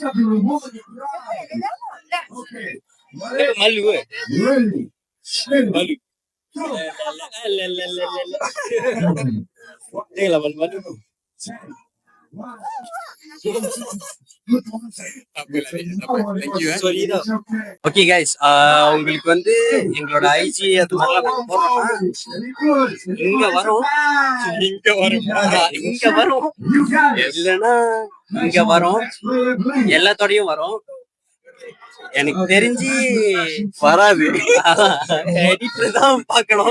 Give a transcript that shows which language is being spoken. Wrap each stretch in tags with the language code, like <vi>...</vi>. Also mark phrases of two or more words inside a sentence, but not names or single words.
<ms>Malu ke? Malu. Janganlah malu-malu. Sorry dah.</ms> <en>Okay guys,</en> <ta>உங்களுக்கு வந்து எங்களோட ஐஜி அது மாதிரிலாம் போறோம்னா இங்க வரும் இல்லைன்னா இங்க வரும், எல்லாத்தோடையும் வரும். எனக்கு தெரிஞ்சு வராது, எடிட்டர் தான் பார்க்கணும்.</ta>